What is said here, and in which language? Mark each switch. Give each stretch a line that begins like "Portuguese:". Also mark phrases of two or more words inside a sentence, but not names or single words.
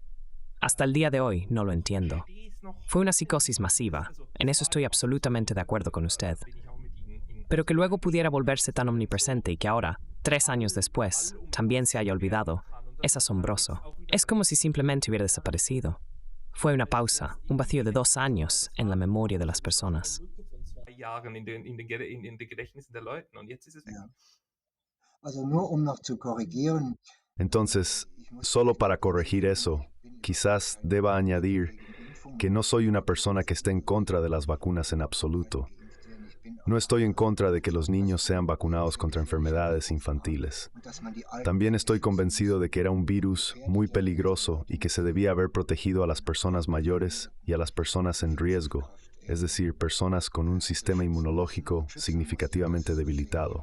Spanish: Hasta el día de hoy no lo entiendo. Fue una psicosis masiva, en eso estoy absolutamente de acuerdo con usted. Pero que luego pudiera volverse tan omnipresente y que ahora, 3 años después, también se haya olvidado, es asombroso. Es como si simplemente hubiera desaparecido. Fue una pausa, un vacío de 2 años en la memoria de las personas.
German: Also nur noch zu korrigieren.
Spanish: Entonces, solo para corregir eso, quizás deba añadir que no soy una persona que esté en contra de las vacunas en absoluto. No estoy en contra de que los niños sean vacunados contra enfermedades infantiles. También estoy convencido de que era un virus muy peligroso y que se debía haber protegido a las personas mayores y a las personas en riesgo, es decir, personas con un sistema inmunológico significativamente debilitado.